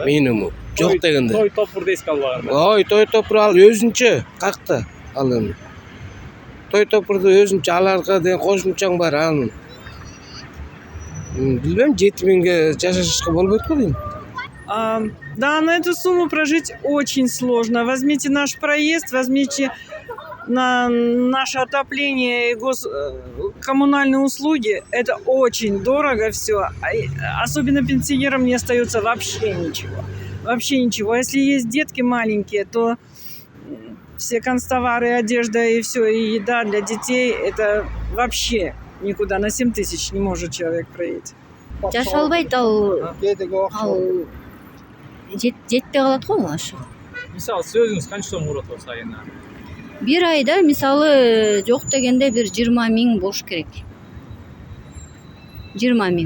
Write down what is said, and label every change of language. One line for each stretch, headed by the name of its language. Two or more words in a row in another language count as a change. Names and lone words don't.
Kyrgyz: Минимум. Жок дегенде. Той топурду эске албаганда. Ой, той топур ал өзүнчө какта ал эми. Той топурду өзүнчө аларга деген кошумчаң бар анын. Билбейм, 7000ге жашашка болбойт го дейм. Да,
Russian: на эту сумму прожить очень сложно. Возьмите наш проезд, возьмите на наше отопление и коммунальные услуги. Это очень дорого все. Особенно пенсионерам не остается вообще ничего. Вообще ничего. Если есть детки маленькие, то все канцтовары, одежда и все, и еда для детей, это вообще никуда. На 7 тысяч не может человек проехать.
Kyrgyz: Жаша албайт ал жетпей калат го ошо. Мисалы, сиз өзүңүз канча сом коротосуз айына? Бир айда мисалы жок дегенде бир 20.000 болуш керек. 20.000.